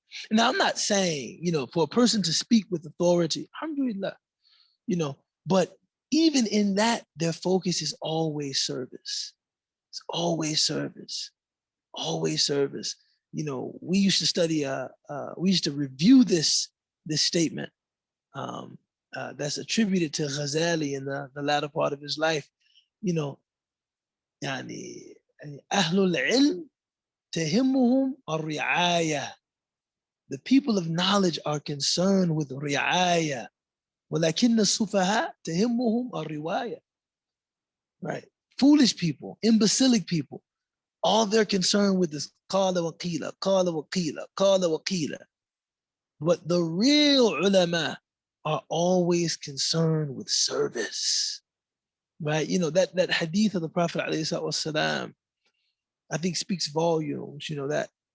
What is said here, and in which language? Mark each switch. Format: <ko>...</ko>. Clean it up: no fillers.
<en>Now, I'm not saying, for a person to speak with authority, alhamdulillah, but even in that, their focus is always service. It's always service, always service. We used to study, we used to review this statement that's attributed to Ghazali in the latter part of his life.</en> <ar>يعني أهل العلم تهمهم الرعاية.</ar> <en>The people of knowledge are concerned with رعاية.</en> <ar>ولكن السفهاء تهمهم الرواية.</ar> <en>Right? Foolish people, imbecilic people, all they're concerned with is</en> <ar>قال وقيل, قال وقيل, قال وقيل.</ar> <en>But the real ulama are always concerned with service. Right? That hadith of the Prophet ﷺ, I think speaks volumes, that.</en>